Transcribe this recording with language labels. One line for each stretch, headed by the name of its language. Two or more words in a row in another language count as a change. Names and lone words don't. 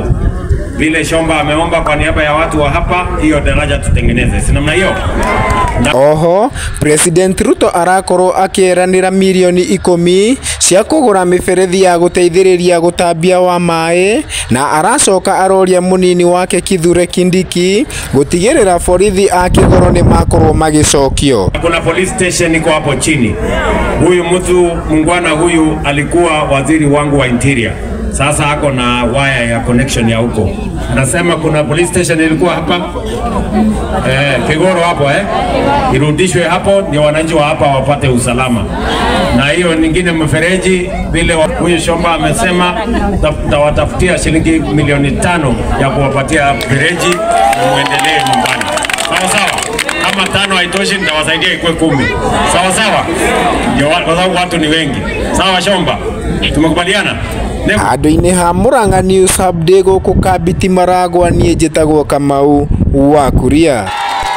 Swahili: Vile Shomba ameomba kwa niaba ya watu wa hapa, hiyo daraja tutengeneze. Si namna hiyo?
Kikuyu: Oho, President Ruto arakorwo akieranira milioni 10 cia kugura miberethi ya guteithiriria gutambia wa mai na aracoka aroria munini wake Kithure Kindiki gutigirira borithi a Kigoro ni makorwo magicokio.
Swahili: Kuna
English: police station
Swahili: iko hapo chini. Huyu mtu mungwana huyu alikuwa waziri wangu wa interior. Sasa ako na waya ya connection ya huko. Anasema kuna
English: police station
Swahili: ilikuwa hapa Kigoro hapo irudishwe hapo ndio wananchi wa hapa wapate usalama. Na hiyo nyingine mfereji vile huyu Shomba amesema tawatafutia shilingi milioni 5 ya kuwapatia mfereji muendelee nyumbani. Sawa sawa. Kama 5 haitoshi nitawasaidia ikuwe 10. Sawa sawa. Ndio watu ni wengi. Sawa Shomba. Tumekubaliana?
Kikuyu: Handu-ini ha Murang'a News Hub guku Kabiti Maragwa nie njitagwo Kamau wa Kuria.